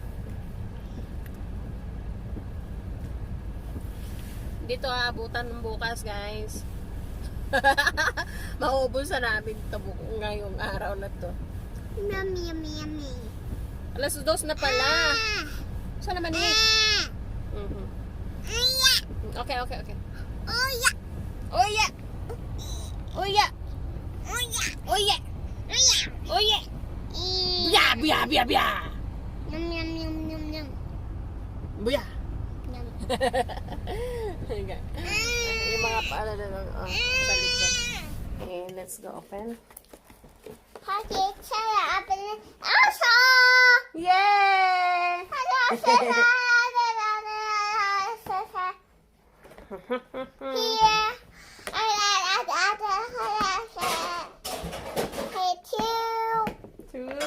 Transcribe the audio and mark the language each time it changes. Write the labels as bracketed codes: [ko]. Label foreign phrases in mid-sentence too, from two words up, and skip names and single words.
[tl] Dito aabutan ng bukas guys. Mauubos na namin ito ngayong araw na to. [en] Yummy yummy yummy. [tl] Alas 2 na pala. Saan naman eh? [en] Okay. Oh yeah. Oh yeah. Oh yeah. Oh yeah. Oh yeah. Oh yeah. Oh yeah. Yeah. Biya. Yum yum yum yum yum. Buya. Yum. Okay. [tl] Yung mga paala na lang sa likod. [en] Okay, let's go open. Okay, try open it. Also. Yay! Here. Two.